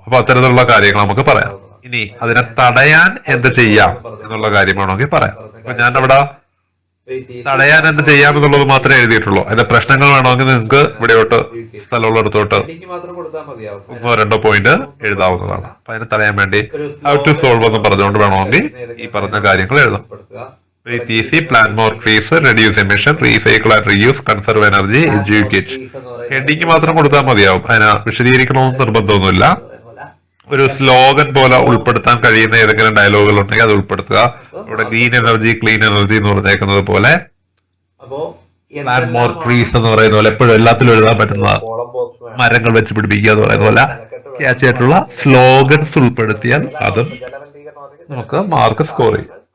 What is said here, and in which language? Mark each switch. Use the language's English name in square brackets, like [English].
[Malayalam] അപ്പൊ അത്തരത്തിലുള്ള കാര്യങ്ങൾ നമുക്ക് പറയാം. ഇനി അതിനെ തടയാൻ എന്ത് ചെയ്യാം എന്നുള്ള കാര്യമാണെങ്കിൽ പറയാം. അപ്പൊ ഞാൻ അവിടെ തടയാൻ എന്ത് ചെയ്യാമെന്നുള്ളത് മാത്രമേ എഴുതിയിട്ടുള്ളൂ. അതിന്റെ പ്രശ്നങ്ങൾ വേണമെങ്കിൽ നിങ്ങൾക്ക് ഇവിടെയോട്ട് സ്ഥലമുള്ളിടത്തോട്ട് ഒന്നോ രണ്ടോ പോയിന്റ് എഴുതാവുന്നതാണ്. അപ്പൊ അതിനെ തടയാൻ വേണ്ടി ഹൗ ടു സോൾവ് എന്ന് പറഞ്ഞുകൊണ്ട് വേണമെങ്കിൽ ഈ പറഞ്ഞ കാര്യങ്ങൾ എഴുതാം. [English] Breathe easy, plant more trees, reduce emission, recycle and reuse, conserve energy, educate. [Malayalam] Heading മാത്രം കൊടുത്താൽ മതിയാവും. അതിനെ വിശദീകരിക്കണമെന്ന് നിർബന്ധമൊന്നുമില്ല. ഒരു സ്ലോഗൻ പോലെ ഉൾപ്പെടുത്താൻ കഴിയുന്ന ഏതെങ്കിലും ഡയലോഗുകൾ ഉണ്ടെങ്കിൽ അത് ഉൾപ്പെടുത്തുക. ഇവിടെ ഗ്രീൻ എനർജി, ക്ലീൻ എനർജി എന്ന് പറഞ്ഞേക്കുന്നത് പോലെ, പ്ലാന്റ് മോർ ട്രീസ് എന്ന് പറയുന്ന പോലെ എപ്പോഴും എല്ലാത്തിലും എഴുതാൻ പറ്റുന്ന മരങ്ങൾ വെച്ച് പിടിപ്പിക്കുക എന്ന് പറയുന്ന പോലെ ക്യാച്ച് ആയിട്ടുള്ള സ്ലോഗൻസ് ഉൾപ്പെടുത്തിയാൽ അതും നമുക്ക് മാർക്ക് സ്കോർ ചെയ്യും.